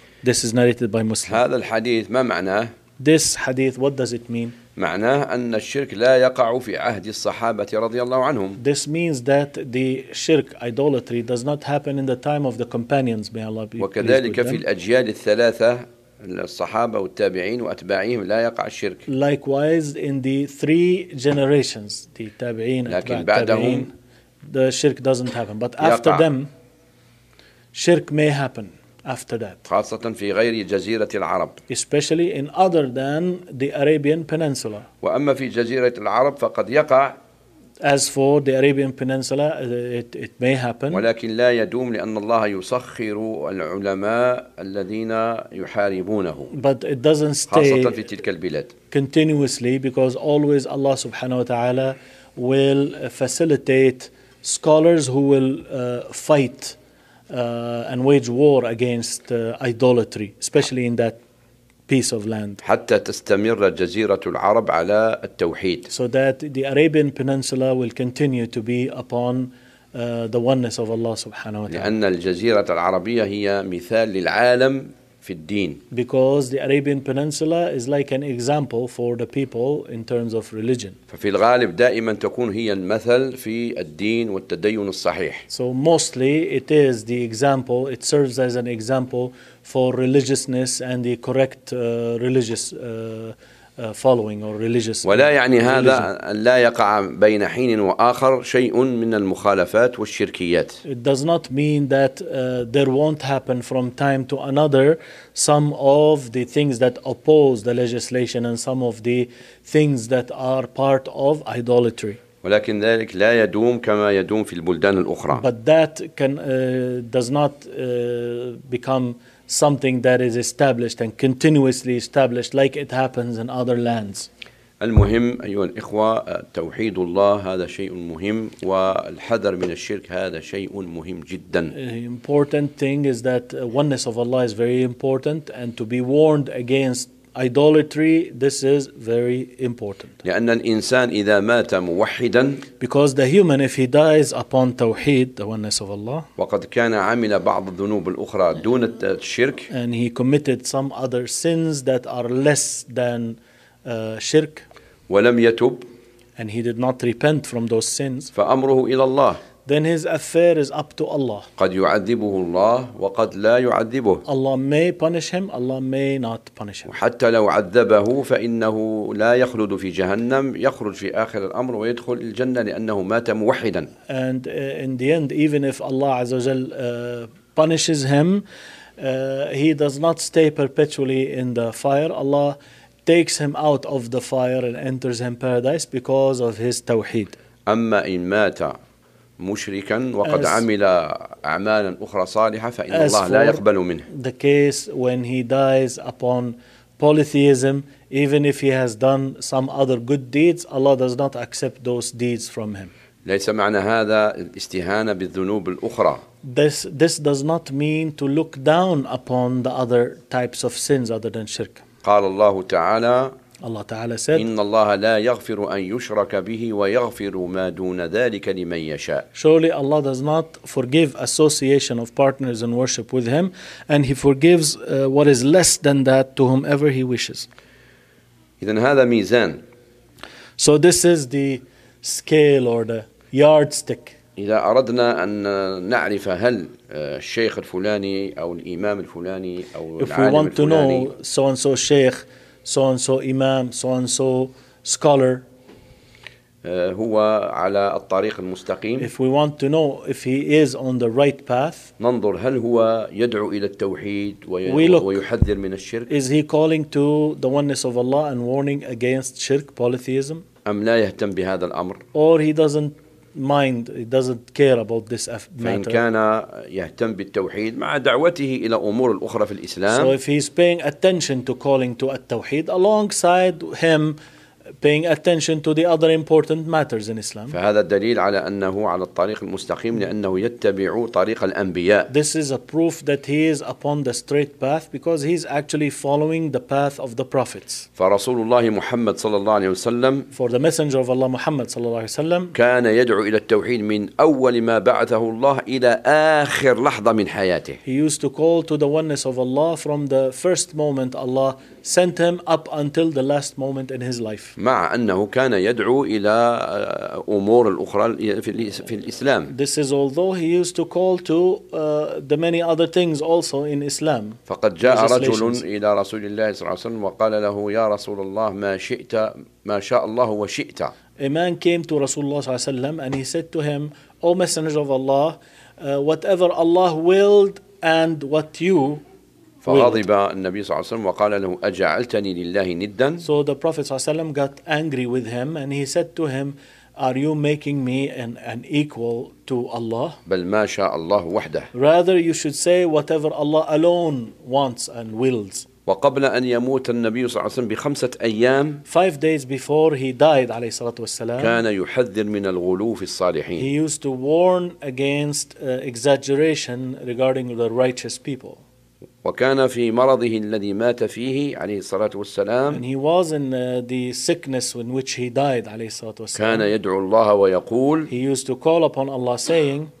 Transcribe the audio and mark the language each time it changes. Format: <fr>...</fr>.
<en>This is narrated by Muslim.</en> <ar>هذا الحديث ما معناه؟</ar> <en>This hadith, what does it mean?</en> <ar>معناه أن الشرك لا يقع في عهد الصحابة رضي الله عنهم.</ar> <en>This means that the shirk, idolatry, does not happen in the time of the companions, may Allah be pleased.</en> <ar>وكذلك في الأجيال الثلاثة الصحابة والتابعين وأتباعهم لا يقع الشرك.</ar> <en>Likewise in the three generations, the تابعين</en> <ar>التابعين,</ar> <en>the shirk doesn't happen. But after them, shirk may happen. After that,</en> <ar>خاصة في غير جزيرة العرب,</ar> <en>especially in other than the Arabian Peninsula.</en> <ar>وأما في جزيرة العرب فقد يقع.</ar> <en>As for the Arabian Peninsula, it may happen.</en> <ar>ولكن لا يدوم لأن الله يسخر العلماء الذين يحاربونه.</ar> <en>But it doesn't stay.</en> <ar>خاصة في تلك البلاد.</ar> <en>Continuously, because always Allah</en> <ar>سبحانه وتعالى</ar> <en>will facilitate scholars who will fight. And wage war against idolatry, especially in that piece of land.</en> <ar>حتى تستمر جزيرة العرب على التوحيد.</ar> <en>So that the Arabian Peninsula will continue to be upon the oneness of Allah</en> <ar>سبحانه وتعالى. لأن الجزيرة العربية هي مثال للعالم في الدين.</ar> <en>Because the Arabian Peninsula is like an example for the people in terms of religion.</en> <ar>ففي الغالب دائما تكون هي المثل في الدين والتدين الصحيح.</ar> <en>So mostly it is the example, it serves as an example for religiousness and the correct religious following or religious.</en> <ar>ولا يعني هذا لا يقع بين حين وآخر شيء من المخالفات والشركيات.</ar> <en>It does not mean that there won't happen from time to another some of the things that oppose the legislation and some of the things that are part of idolatry.</en> <ar>ولكن ذلك لا يدوم كما يدوم في البلدان الأخرى.</ar> <en>But that can does not become something that is established and continuously established like it happens in other lands.</en> <ar>المهم أيها الإخوة توحيد الله هذا شيء مهم والحذر من الشرك هذا شيء مهم جدا.</ar> <en>The important thing is that oneness of Allah is very important and to be warned against idolatry, this is very important.</en> <ar>لأن الإنسان إذا مات موحدا,</ar> <en>because the human if he dies upon tawheed, the oneness of Allah,</en> <ar>وقد كان عمل بعض الذنوب الأخرى دون الشرك,</ar> <en>and he committed some other sins that are less than shirk,</en> <ar>ولم يتب,</ar> <en>and he did not repent from those sins,</en> <ar>فأمره إلى الله,</ar> <en>then his affair is up to Allah.</en> <ar>قد يعذبه الله وقد لا يعذبه.</ar> <en>Allah may punish him, Allah may not punish him.</en> <ar>وحتى لو عذبه فإنه لا يخلد في جهنم يخرج في آخر الأمر ويدخل الجنة لأنه مات موحدا.</ar> <en>And in the end, even if Allah</en> <ar>عز وجل</ar> <en>punishes him, he does not stay perpetually in the fire. Allah takes him out of the fire and enters him paradise because of his tawheed.</en> <ar>أما إن مات مشركا وقد عمل أعمالا أخرى صالحة فإن الله لا يقبل منه.</ar> <en>The case when he dies upon polytheism, even if he has done some other good deeds, Allah does not accept those deeds from him.</en> <ar>ليس معنى هذا الاستهانة بالذنوب الأخرى.</ar> <en>This does not mean to look down upon the other types of sins other than shirk.</en> <ar>قال الله تعالى.</ar> <en>Allah Ta'ala said,</en> <ar>إِنَّ اللَّهَ لَا يَغْفِرُ أَن يُشْرَكَ بِهِ وَيَغْفِرُ مَا دُونَ ذَلِكَ لِمَن يَشَاءُ.</ar> <en>Surely Allah does not forgive association of partners in worship with Him, and He forgives what is less than that to whomever He wishes.</en> <ar>إذن هذا ميزان.</ar> <en>So this is the scale or the yardstick.</en> <ar>إذا أردنا أن نعرف هل الشيخ الفلاني أو الإمام الفلاني أو العالم الفلاني.</ar> <en>If we want to know so and so sheikh, so and so imam, so and so scholar.</en> <ar>هو على الطريق المستقيم.</ar> <en>If we want to know if he is on the right path.</en> <ar>ننظر هل هو يدعو إلى التوحيد ويحذر من الشرك.</ar> <en>Is he calling to the oneness of Allah and warning against shirk, polytheism?</en> <ar>أم لا يهتم بهذا الأمر.</ar> <en>Or he doesn't mind, he doesn't care about this matter.</en> <ar>فإن كان يهتم بالتوحيد مع دعوته إلى أمور الأخرى في الإسلام.</ar> <en>So if he's paying attention to calling to التوحيد alongside him paying attention to the other important matters in Islam.</en> <ar>فهذا دليل على أنه على الطريق المستقيم لأنه يتبع طريق الأنبياء.</ar> <en>This is a proof that he is upon the straight path because he's actually following the path of the prophets.</en> <ar>فرسول الله محمد صلى الله عليه وسلم.</ar> <en>For the messenger of Allah Muhammad</en> <ar>صلى الله عليه وسلم. كان يدعو إلى التوحيد من أول ما بعثه الله إلى آخر لحظة من حياته.</ar> <en>He used to call to the oneness of Allah from the first moment Allah sent him up until the last moment in his life.</en> <ar>مع أنه كان يدعو إلى أمور الأخرى في الإسلام.</ar> <en>This is although he used to call to the many other things also in Islam.</en> <ar>فقد جاء رجل إلى رسول الله صلى الله عليه وسلم وقال له يا رسول الله ما شئت ما شاء الله وشئت.</ar> <en>A man came to</en> <ar>رسول الله صلى الله عليه وسلم</ar> <en>and he said to him, O Messenger of Allah, whatever Allah willed and what you</en> <ar>فغضب النبي صلى الله عليه وسلم وقال له أجعلتني لله ندا.</ar> <en>So the Prophet</en> <ar>صلى الله عليه وسلم</ar> <en>got angry with him and he said to him, Are you making me an equal to Allah?</en> <ar>بل ما شاء الله وحده.</ar> <en>Rather you should say whatever Allah alone wants and wills.</en> <ar>وقبل أن يموت النبي صلى الله عليه وسلم بخمسة أيام.</ar> <en>Five days before he died</en> <ar>عليه الصلاة والسلام. كان يحذر من الغلو في الصالحين.</ar> <en>He used to warn against exaggeration regarding the righteous people.</en> <ar>وكان في مرضه الذي مات فيه عليه الصلاة والسلام.</ar> <en>And he was in the sickness in which he died</en> <ar>عليه الصلاة والسلام. كان يدعو الله ويقول.</ar> <en>He used to call upon Allah saying.</en>